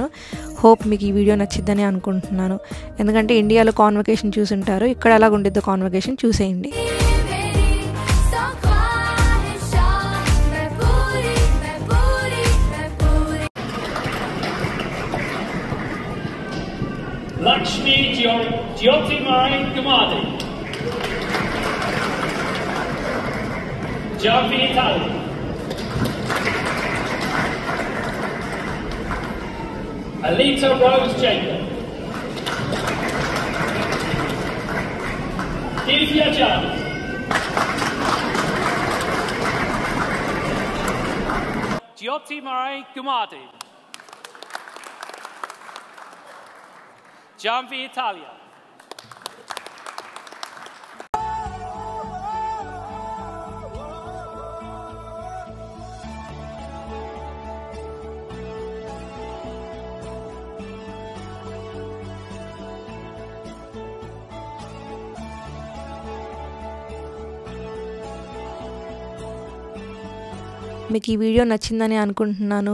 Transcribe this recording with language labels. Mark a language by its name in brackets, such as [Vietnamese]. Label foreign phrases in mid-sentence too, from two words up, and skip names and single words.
[Telugu] హోప్ మీకు ఈ వీడియో నచ్చిద్దని అనుకుంటున్నాను. ఎందుకంటే ఇండియాలో కాన్వకేషన్ చూసుంటారు, ఇక్కడ ఎలాగ ఉండిద్దో కాన్వకేషన్ చూసేయండి. Lakshmi Jyotirmay Gamadi, Janvi Italia, Alita Rose Jacob, Divya Jan, Jyotirmay Gamadi, Janvi Italia. మీకు ఈ వీడియో నచ్చిందని అనుకుంటున్నాను.